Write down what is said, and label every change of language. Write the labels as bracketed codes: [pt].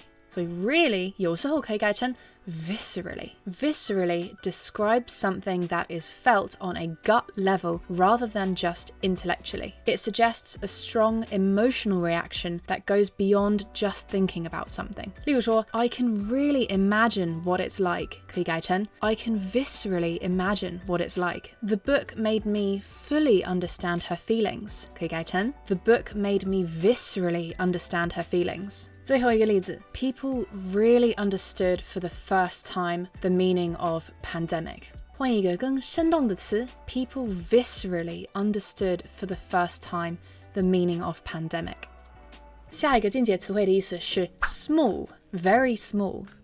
[zh] 所以 really 有时候可以改成Viscerally. [en] Viscerally describes something that is felt on a gut level rather than just intellectually. It suggests a strong emotional reaction that goes beyond just thinking about something. [zh] 例如说 [en] I can really imagine what it's like [zh] 可以改成 [en] I can viscerally imagine what it's like. The book made me fully understand her feelings [zh] 可以改成 [en] The book made me viscerally understand her feelings. [zh] 最后一个例子 [en] People really understood for the first time the meaning of pandemic。 [zh] 换一个更生动的词 [en] People viscerally understood for the first time the meaning of pandemic。 [zh] 下一个间接词汇的意思是 [en] small, very small。